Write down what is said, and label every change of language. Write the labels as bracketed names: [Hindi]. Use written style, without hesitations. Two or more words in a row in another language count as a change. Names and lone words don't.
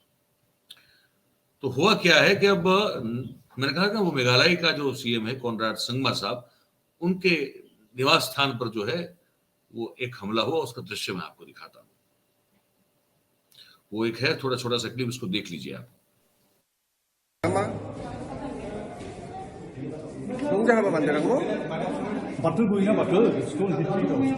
[Hindi] तो हुआ क्या है कि अब मैंने कहा कि वो मेघालय का जो सीएम है कॉनराड संगमा साहब, उनके निवास स्थान पर जो है वो एक हमला हुआ, उसका दृश्य मैं आपको दिखाता हूं। वो एक है थोड़ा छोटा सा क्लिप, उसको देख लीजिए आप। [Korean] 농장 한번 만들라고? 바틀 보이냐 바틀? [English] stone detrigger.